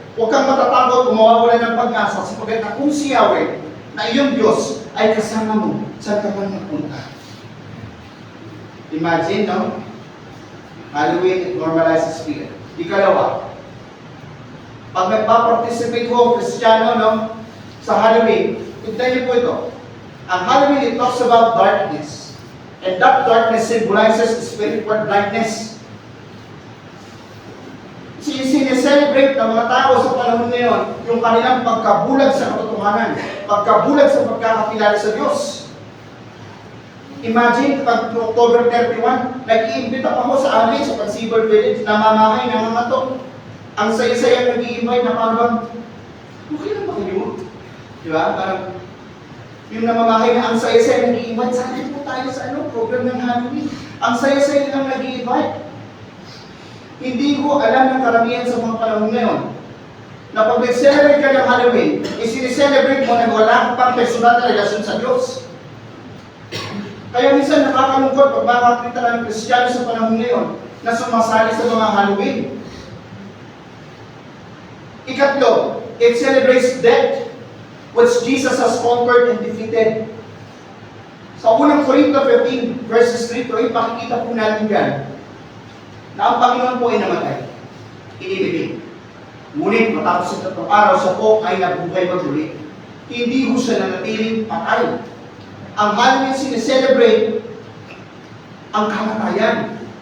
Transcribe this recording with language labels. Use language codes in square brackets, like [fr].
[tl] Huwag kang matatakot o mawawalan ng pag-asa sapagkat akong si Yahweh, na iyong Diyos, ay kasama mo saan ka man magpunta. Imagine, no? Halloween, [en] it normalizes fear. [tl] Ikalawa, pag nagpa-participate ko ang Kristiyano, no, sa Halloween, tignan niyo po ito. [en] Ang Halloween, it talks about darkness. And that darkness symbolizes spiritual blindness. [tl] Sineselebrate ng mga tao sa panahon ngayon yung kanilang pagkabulag sa katotohanan, pagkabulag sa pagkakakilala sa Diyos. Imagine, pag October 31, nag-iimbita pa ako sa amin sa Pansibol Village, namamahay, nangangatok. Ang saya-saya nag-i-invite na parang, okay lang ba kayo? Di ba? Parang, yung namamahay na ang saya-saya nag-i-invite, saan po tayo sa program ng Halloween. Ang saya-saya nilang nag-i-invite. Hindi ko alam ng karamihan sa mga panahon ngayon na pag nag-celebrate ka ng Halloween, isinicelebrate mo na wala kang pang personal na relasyon sa Diyos. Kaya minsan nakakalungkot pag makakita ng Kristiyano sa panahon ngayon na sumasali sa mga Halloween. Ikatlo, [en] it celebrates death. which Jesus has conquered and defeated. [tl] Sa unang Korinto 15, verses 3 to 8, makikita po natin yan na ang Panginoon po ay namatay. Inibigay. Ngunit matapos sa 3 araw, siya po ay nabuhay maguli. Hindi ho siya nanatiling patay. Ang Halloween sineselebrate ang kamatayan.